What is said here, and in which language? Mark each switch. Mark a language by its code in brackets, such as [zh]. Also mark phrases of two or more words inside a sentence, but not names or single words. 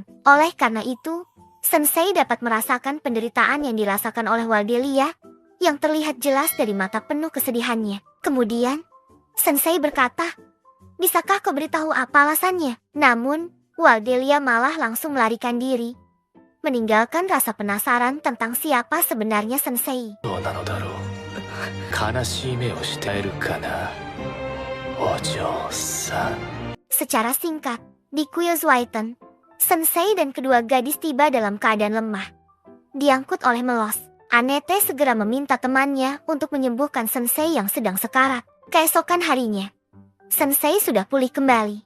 [id] Oleh karena itu, Sensei dapat merasakan penderitaan yang dirasakan oleh Waldelia, yang terlihat jelas dari mata penuh kesedihannya. Kemudian, Sensei berkata, "Bisakah kau beritahu apa alasannya?" Namun, Waldelia malah langsung melarikan diri, meninggalkan rasa penasaran tentang siapa sebenarnya Sensei. [ja] 悲しい目をしているかな、お嬢さん。 [id] Secara singkat, di Kuilswaiten, Sensei dan kedua gadis tiba dalam keadaan lemah. Diangkut oleh Melos, Anete segera meminta temannya untuk menyembuhkan Sensei yang sedang sekarat. Keesokan harinya, Sensei sudah pulih kembali.